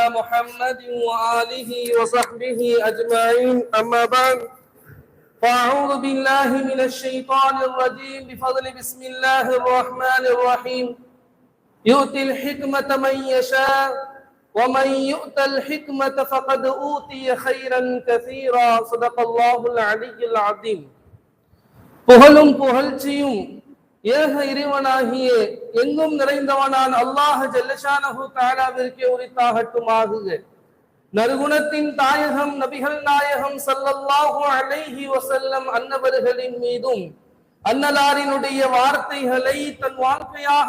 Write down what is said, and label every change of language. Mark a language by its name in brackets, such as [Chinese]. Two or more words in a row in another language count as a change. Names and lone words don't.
[Arabic] محمد وآله وصحبه أجمعين أما بعد فأعوذ بالله من الشيطان الرجيم بفضل بسم الله الرحمن الرحيم يؤتي الحكمة من يشاء ومن يؤت الحكمة فقد أوتي خيرا كثيرا صدق الله العلي العظيم. [Tamil] புகழும் புகழ்ச்சியும் ஏக இறைவனாகிய எங்கும் நிறைந்தவனான் அல்லாஹ் [Arabic] جل شأنه تعالى [Tamil] உரித்தாகட்டுமாக. நறுகுணத்தின் தாயகம் நபிகள் நாயகம் [Arabic] صلى الله عليه وسلم [Tamil] அன்னவர்களின் மீதும் அன்னலாரினுடைய வார்த்தைகளை தன் வாழ்க்கையாக